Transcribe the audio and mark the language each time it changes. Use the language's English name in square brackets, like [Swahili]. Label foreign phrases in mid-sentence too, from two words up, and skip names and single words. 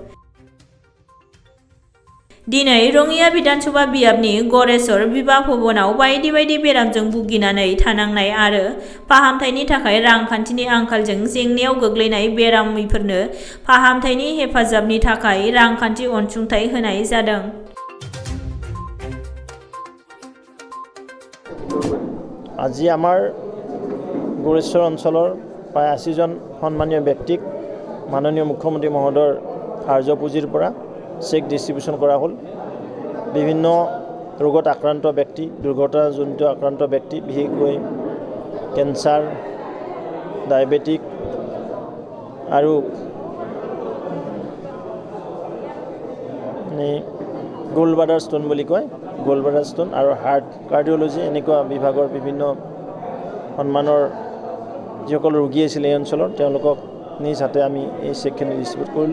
[Bodo] दिनै रङिया बिधानसभा बियाबनि गरेश्वर बिबाह भवनाव बायदि बायदि बेरामजों भुगिनानै थानांनाय आरो फाहामथायनि थाखाय रांखान्थिनि आंखालजों जेंनायाव गोग्लैनाय बेरामिफोरनो फाहामथायनि हेफाजाबनि थाखाय रांखान्थि अनसुंथाइ होनाय जादों। [Assamese] আজি আমাৰ গৰেশ্বৰ অঞ্চলৰ প্ৰায় 80 জন সন্মানীয় ব্যক্তিক মাননীয় মুখ্যমন্ত্ৰী মহোদয়ৰ কাৰ্য পুঁজিৰ পৰা [English] cheque distribution [Assamese] কৰা হ'ল। বিভিন্ন ৰোগত আক্ৰান্ত ব্যক্তি, দুৰ্ঘটনাজনিত আক্ৰান্ত ব্যক্তি, বিশেষকৈ কেঞ্চাৰ, ডায়েবেটিক আৰু [English] gold bladder stone [Assamese] বুলি কয়, [English] gold bladder stone [Assamese] আৰু [English] heart cardiology [Assamese] এনেকুৱা বিভাগৰ বিভিন্ন সন্মানৰ যিসকল ৰোগী আছিল এই অঞ্চলৰ তেওঁলোকক নিজ হাতে আমি এই চেকখিনি ডিষ্ট্ৰিবিউট কৰিলোঁ।